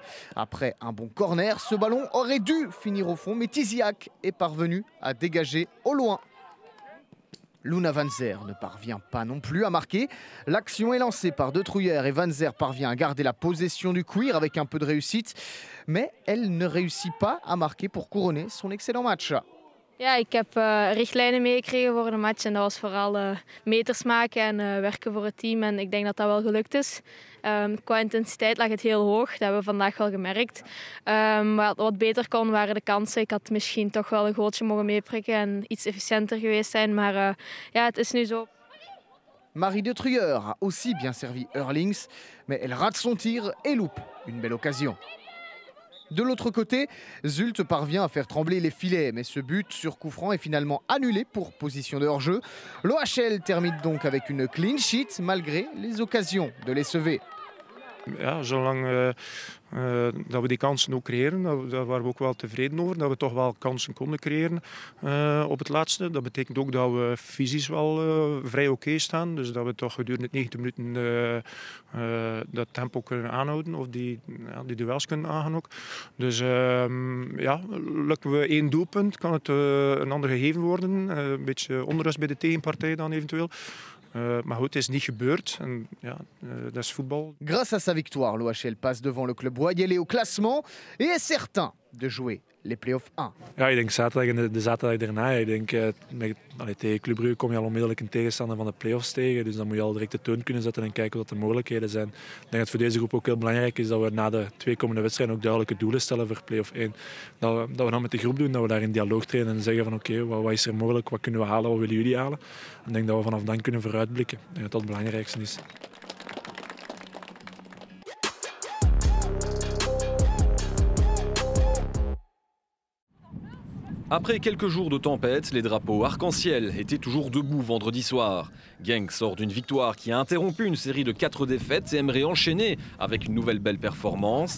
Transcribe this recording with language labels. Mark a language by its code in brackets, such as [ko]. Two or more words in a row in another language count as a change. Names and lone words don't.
[fr] Après un bon corner, ce ballon aurait dû finir au fond, mais Tiziak est parvenu à dégager au loin. Luna Van Zer ne parvient pas non plus à marquer. L'action est lancée par De Truyère et Van Zer parvient à garder la possession du cuir avec un peu de réussite. Mais elle ne réussit pas à marquer pour couronner son excellent match. [nl] Ja, ik heb richtlijnen meegekregen voor de match en dat was vooral meters maken en werken voor het team. En ik denk dat dat wel gelukt is. Qua intensiteit lag het heel hoog, dat hebben we vandaag wel gemerkt. Wat beter kon waren de kansen. Ik had misschien toch wel een goaltje mogen meeprikken en iets efficiënter geweest zijn. Maar ja, het is nu zo. [fr] Marie De Truyère a aussi bien servi Eurlings, mais elle rate son tir et loupe une belle occasion. De l'autre côté, Zulte parvient à faire trembler les filets, mais ce but sur coup franc est finalement annulé pour position de hors-jeu. L'OHL termine donc avec une [en] clean sheet [fr] malgré les occasions de les sauver. [nl] Ja, zolang dat we die kansen ook creëren, daar waren we ook wel tevreden over. Dat we toch wel kansen konden creëren op het laatste. Dat betekent ook dat we fysisch wel vrij oké staan. Dus dat we toch gedurende 90 minuten dat tempo kunnen aanhouden. Of die duels kunnen aangaan ook. Dus ja, lukken we 1 doelpunt, kan het een ander gegeven worden. Een beetje onrust bij de tegenpartij dan eventueel. Maar goed, het is niet gebeurd. En ja, dat is voetbal. [fr] Grâce à sa victoire, l'OHL passe devant le club Boyelé au classement et est certain de jouer les play-offs 1. [nl] Ja, ik denk zaterdag en de zaterdag daarna. Ik denk, tegen Club Brugge kom je al onmiddellijk een tegenstander van de play-offs tegen. Dus dan moet je al direct de toon kunnen zetten en kijken wat de mogelijkheden zijn. Ik denk dat het voor deze groep ook heel belangrijk is dat we na de 2 komende wedstrijden ook duidelijke doelen stellen voor play-off 1. Dat we dan met de groep doen, dat we daar in dialoog treden en zeggen van oké, wat is er mogelijk, wat kunnen we halen, wat willen jullie halen. En ik denk dat we vanaf dan kunnen vooruitblikken. Ik denk dat dat het belangrijkste is. [fr] Après quelques jours de tempête, les drapeaux arc-en-ciel étaient toujours debout vendredi soir. Genk sort d'une victoire qui a interrompu une série de 4 défaites et aimerait enchaîner avec une nouvelle belle performance.